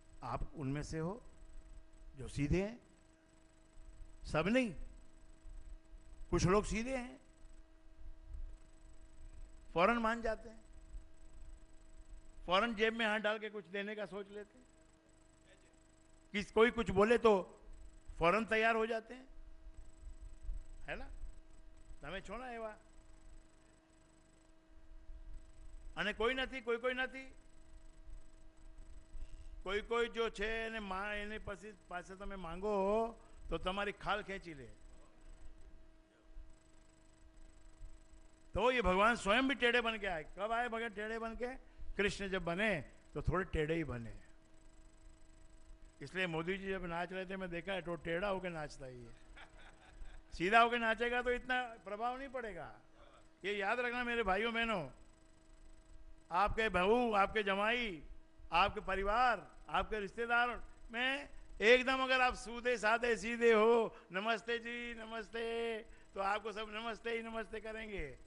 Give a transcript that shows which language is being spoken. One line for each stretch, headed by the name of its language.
Hindi: आप उनमें से हो जो सीधे हैं? सब नहीं, कुछ लोग सीधे हैं, फौरन मान जाते हैं, फौरन जेब में हाथ डाल के कुछ देने का सोच लेते हैं, कोई कुछ बोले तो फौरन तैयार हो जाते हैं, है ना?
Gujarati: તમે છો ને એવા? અને કોઈ નથી, કોઈ નથી, કોઈ જો છે એને એને પાસે તમે માંગો તો તમારી ખાલ ખેંચી લે।
Hindi: तो ये भगवान स्वयं भी टेढ़े बन के आए। कब आए भगवान टेढ़े बन के? कृष्ण जब बने तो थोड़े टेढ़े ही बने। इसलिए मोदी जी जब नाच रहे थे, मैं देखा है तो टेढ़ा होकर नाचता ही है। सीधा होकर नाचेगा तो इतना प्रभाव नहीं पड़ेगा। ये याद रखना मेरे भाइयों बहनों, आपके बहू, आपके जमाई, आपके परिवार, आपके रिश्तेदार में एकदम अगर आप सूधे साधे सीधे हो, नमस्ते जी नमस्ते, तो आपको सब नमस्ते ही नमस्ते करेंगे।